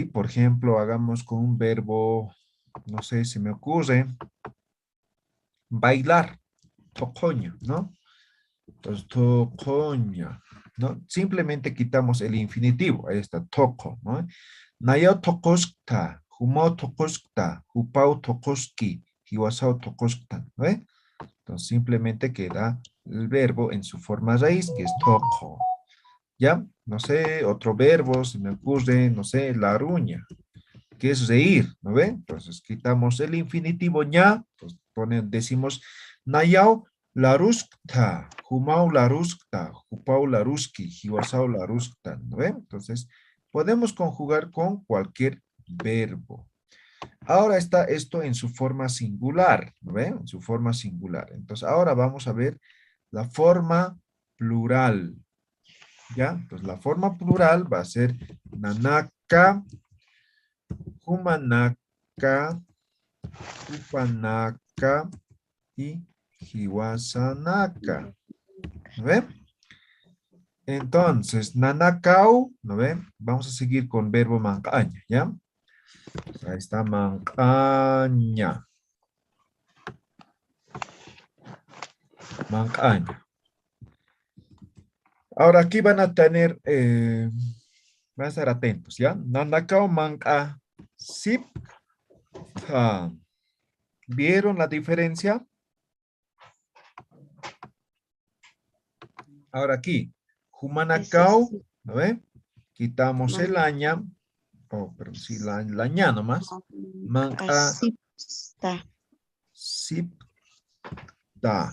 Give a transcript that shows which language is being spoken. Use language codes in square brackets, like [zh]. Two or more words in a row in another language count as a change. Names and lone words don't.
[es] Por ejemplo, hagamos con un verbo, no sé, se me ocurre, bailar, tocoña, ¿no? Entonces, tocoña, ¿no? Simplemente quitamos el infinitivo, ahí está, toco, ¿no? [ay] Nayo tokoskta, humo tokoskta, hupau tokoski, hiwasao tokoskta, [es] ¿no? Entonces, simplemente queda el verbo en su forma raíz, que es toco. ¿Ya? No sé, otro verbo, se me ocurre, no sé, la ruña, que es reír, ¿no ven? Entonces, quitamos el infinitivo ña, pues decimos, [ay] nayao la ruskta, humau la ruskta, hupau la ruski, hiwasau la ruskta, [es] ¿no ven? Entonces, podemos conjugar con cualquier verbo. Ahora está esto en su forma singular, ¿no ven? En su forma singular. Entonces, ahora vamos a ver la forma plural. ¿Ya? Entonces, la forma plural va a ser [ay] nanaka, humanaka, upanaka y hiwasanaka. [es] ¿No ven? Entonces, nanakau, ¿no ven? Vamos a seguir con verbo mancaña, ¿ya? Ahí está mancaña. Mancaña. Ahora aquí van a tener, van a estar atentos, ¿ya? [ay] Nanakau manca sip. [es] ¿Vieron la diferencia? Ahora aquí, humanacao, ¿no ve? Quitamos el aña, pero sí, la ña nomás. [ay] Manca sipta.